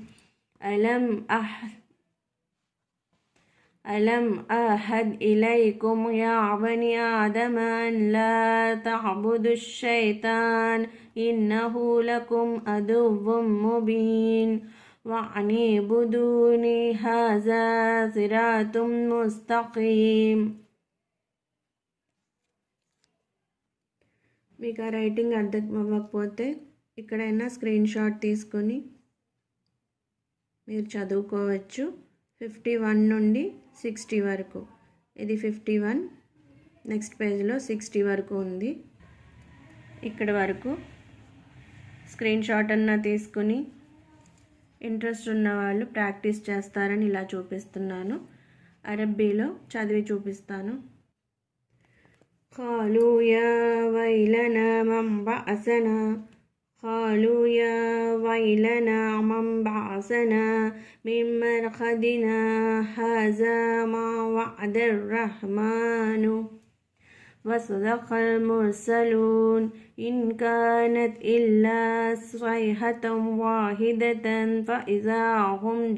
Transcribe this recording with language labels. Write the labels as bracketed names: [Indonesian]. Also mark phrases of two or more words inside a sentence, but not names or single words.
[Arabic] ألم أعهد إليكم يا بني آدم أن لا تعبدوا الشيطان إنه لكم عدو مبين وأن اعبدوني هذا صراط مستقيم. [Telugu] మీకు ఆ రైటింగ్ అర్థం అవ్వకపోతే ఇక్కడైనా [English] screen shot [Telugu] తీసుకొని మీరు చదువుకోవచ్చు. 51 నుండి 60 వరకు. ఇది 51, [English] next pageలో [Telugu] 60 వరకు ఉంది. ఇక్కడ వరకు [English] screen shot [Telugu] అన్నా తీసుకుని ఇంట్రెస్ట్ ఉన్న వాళ్ళు ప్రాక్టీస్ చేస్తారని ఇలా చూపిస్తున్నాను. అరబ్బీలో చదివి చూపిస్తాను. [Arabic] قالوا يا ويلنا من بعثنا قالوا يا ويلنا من بعثنا من مرقدنا هذا ما وعد الرحمن وصدق المرسلون إن كانت إلا صيحة واحدة فإذا هم